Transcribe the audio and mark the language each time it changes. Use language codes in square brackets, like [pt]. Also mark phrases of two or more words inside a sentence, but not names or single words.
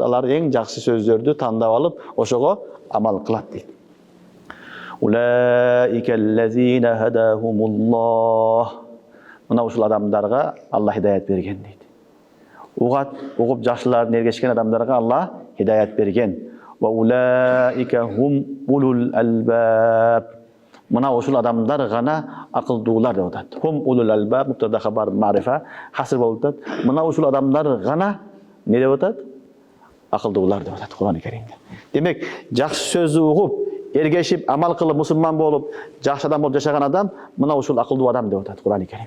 [ky] Алар эң жакшы сөздөрдү тандап алып, ошого амал кылат дейт. [ar] أولئك الذين هداهم الله. [ky] Мына ушул адамдарга Аллах хидаят берген дейт. Угуп жакшыларын эргешкен адамдарга Аллах хидаят берген. [ar] وأولئك هم أولو الألباب. [ky] Мына ушул адамдар гана акылдуулар деп атат. [ar] هم أولو الألباب مبتدأ خبر معرفة حصر [ky] болуп атат. Мына ушул адамдар гана не деп атат? Акылдуулар деп атат Кур'ан-ы Керимде. Демек, жакшы сөздү угуп, эргешип, амал кылып, мусулман болуп, жакшы адам болуп жашаган адам, мына ушул акылдуу адам деп атат Кур'ан-ы Керим.